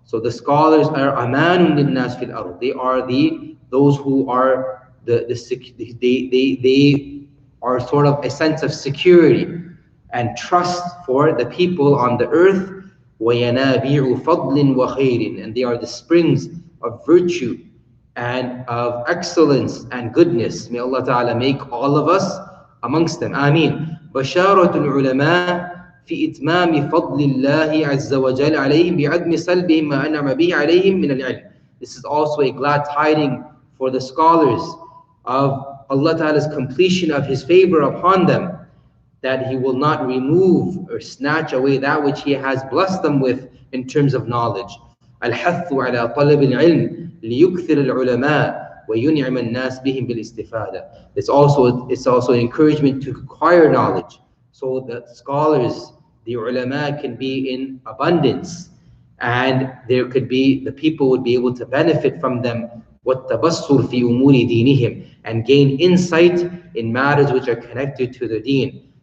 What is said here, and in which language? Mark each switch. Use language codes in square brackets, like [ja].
[en] So the scholars are [ar] amanun linnas fil ard. [en] They are those who are they are sort of a sense of security and trust for the people on the earth. [ar] وَيَنَابِعُ فَضْلٍ وَخَيْرٍ. [en] And they are the springs of virtue and of excellence and goodness. May Allah Ta'ala make all of us amongst them. Ameen. [ar] بشارة العلماء في إتمام فضل الله عز وجل عليهم بعدم سلبهم ما أنعم به عليهم من العلم. [en] This is also a glad tiding for the scholars of Allah Ta'ala's completion of His favor upon them, that He will not remove or snatch away that which He has blessed them with in terms of knowledge. [ar] الحث على طلب العلم ليكثر العلماء وينعم الناس بهم بالاستفادة. [en] It's also an encouragement to acquire knowledge, so that scholars, the ulama, can be in abundance, and there could be, the people would be able to benefit from them. [ar] والتبصر في أمور دينهم, [en] and gain insight in matters which are connected to the deen.